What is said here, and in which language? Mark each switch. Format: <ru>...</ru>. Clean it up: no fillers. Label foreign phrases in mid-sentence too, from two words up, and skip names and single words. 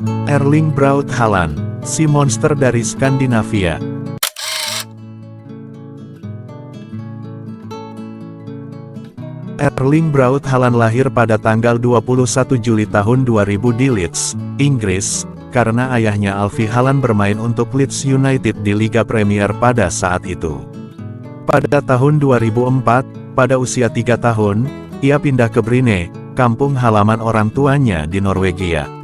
<id>Erling Braut Haaland, si monster dari Skandinavia. Erling Braut Haaland lahir pada tanggal 21 Juli tahun 2000 di Leeds, Inggris, karena ayahnya Alfie Haaland bermain untuk Leeds United di Liga Premier pada saat itu. Pada tahun 2004, pada usia 3 tahun, ia pindah ke Bryne, kampung halaman orang tuanya di Norwegia.</id>